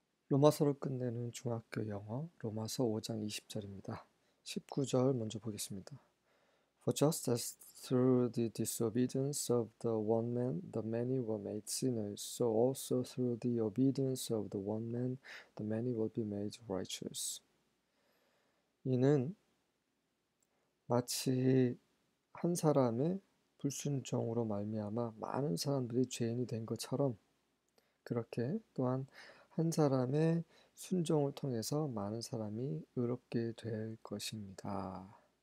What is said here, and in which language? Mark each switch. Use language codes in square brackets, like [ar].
[ko] 로마서를 끝내는 중학교 영어 로마서 5장 20절입니다. 19절 먼저 보겠습니다. [en] For just as through the disobedience of the one man the many were made sinners, so also through the obedience of the one man the many will be made righteous. [ko] 이는 마치 한 사람의 불순종으로 말미암아 많은 사람들이 죄인이 된 것처럼 그렇게 또한 한 사람의 순종을 통해서 많은 사람이 의롭게 될 것입니다.